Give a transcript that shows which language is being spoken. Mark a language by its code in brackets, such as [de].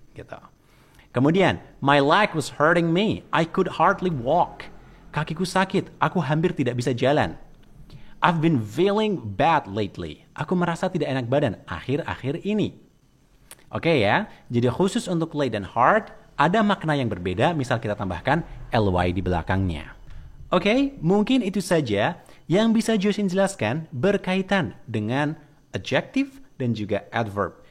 [id] Gitu. [en] Kemudian, my leg was hurting me. I could hardly walk. [id] Kakiku sakit, aku hampir tidak bisa jalan. [en] I've been feeling bad lately. [id] Aku merasa tidak enak badan akhir-akhir ini. Oke ya, jadi khusus untuk late dan hard, ada makna yang berbeda, misal kita tambahkan ly di belakangnya. Oke, mungkin itu saja yang bisa Josin jelaskan berkaitan dengan adjective dan juga adverb.